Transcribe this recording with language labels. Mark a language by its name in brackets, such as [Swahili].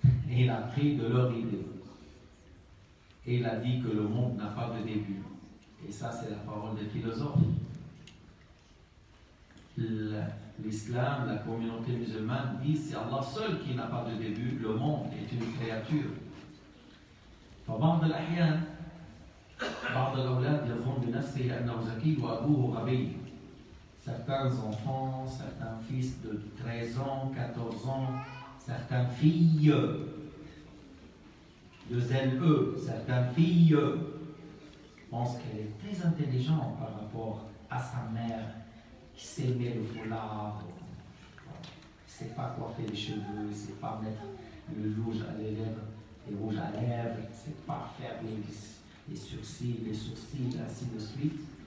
[French] Et il a dit que le monde n'a pas de début. Et ça, c'est la parole des philosophes. L'islam, la communauté musulmane dit c'est Allah seul qui n'a pas de début, le monde est une créature. [Arabic] فبعض الأحيان بعض الأولاد يظن بنفسه أنه ذكي وأبوه غبي. [French] Certains enfants, certains fils de 13 ans, 14 ans, certaines filles de ZLE, certaines filles pensent qu'elle est très intelligente par rapport à sa mère qui sait mettre le foulard, qui ne sait pas coiffer les cheveux, qui ne sait pas mettre le rouge à les lèvres, les rouges à lèvres, qui ne sait pas faire les sourcils, ainsi de suite.